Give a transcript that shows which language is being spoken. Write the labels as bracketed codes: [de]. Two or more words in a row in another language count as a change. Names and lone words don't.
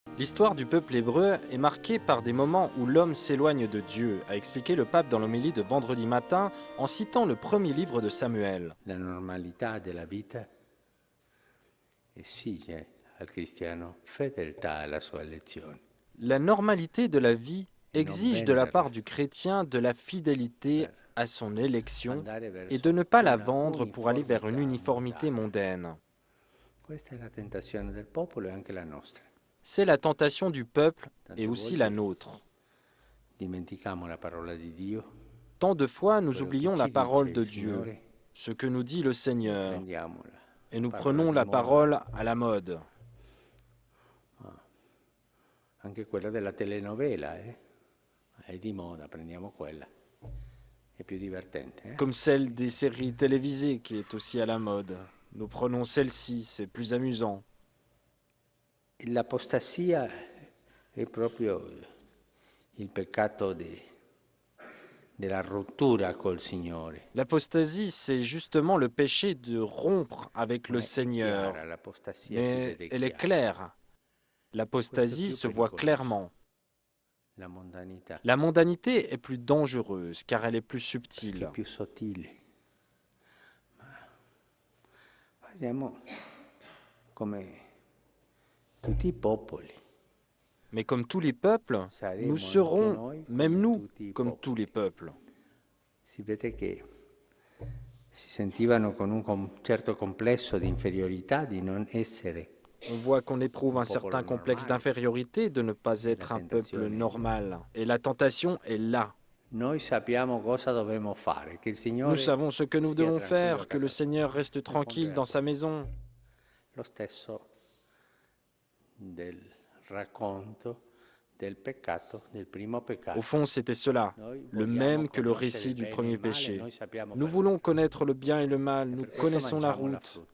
[fr] L'histoire du peuple hébreu est marquée par des moments où l'homme s'éloigne de Dieu, a expliqué le pape dans l'homélie de vendredi matin en citant le premier livre de Samuel. [it] La normalità della vita esige al cristiano fedeltà alla sua elezione. [fr] La normalité de la vie exige de la part du chrétien de la fidélité à son élection et de ne pas la vendre pour aller vers une uniformité mondaine. [it] Questa è la tentazione del popolo e anche la nostra. [fr] C'est la tentation du peuple et aussi la nôtre. [it] Dimentichiamo la parola di Dio, [fr] Tant de fois, nous [it] quello [fr] oublions [it] che [fr] la [it] ci [fr] parole [it] dice [fr] de [it] il [fr] Dieu, [it] Signore, [fr] ce que nous dit le Seigneur, [it] prendiamola. [fr] et nous [it] Parola [fr] prenons [it] di [fr] la [it] moda, [fr] parole à la mode. [it] Anche quella della telenovela, è di moda, prendiamo quella. È più divertente. [fr] Comme celle des séries télévisées qui est aussi à la mode. Nous prenons celle-ci, c'est plus amusant. [it] L'apostasia è proprio il peccato della rottura col Signore. [fr] L'apostasie, c'est justement le péché de rompre avec le [it] Ma è [fr] Seigneur. [it] chiara, l'apostasia si [fr] Mais [it] vede [fr] elle est [it] chiara. [fr] claire. L'apostasie [it] Questo è [fr] se [it] più [fr] voit [it] pericoloso. [fr] clairement. [it] La mondanità, [fr] La mondanité est plus dangereuse car elle est plus [it] che è [fr] subtile. [it] più sottile. Ma facciamo come tutti i popoli. [fr] Mais comme tous les peuples, nous serons, même nous, comme tous les peuples. [it] Si vede che si sentivano con un certo complesso di inferiorità di non essere. [fr] On voit qu'on éprouve un certain complexe d'infériorité de ne pas être un peuple normal. Et la tentation est là. [it] Noi sappiamo cosa dovremmo fare, che il Signore [fr] Nous savons ce que nous [it] stia [fr] devons [it] tranquillo a [fr] faire, que [it] casa [fr] le [it] sua. [fr] Seigneur reste tranquille dans sa maison. [it] Lo stesso del racconto del peccato, del primo peccato. [fr] Au fond, c'était cela, [it] Noi [fr] le [it] vogliamo [fr] même que le [it] conoscere [fr] récit [it] il [fr] du [it] bene e [fr] premier [it] il male, [fr] péché. [it] noi sappiamo [fr] Nous [it] per [fr] voulons [it] questo. [fr] connaître le bien et le mal, nous [it] questo [fr] connaissons la [it] mangiamo la [fr] route, [it] frutta.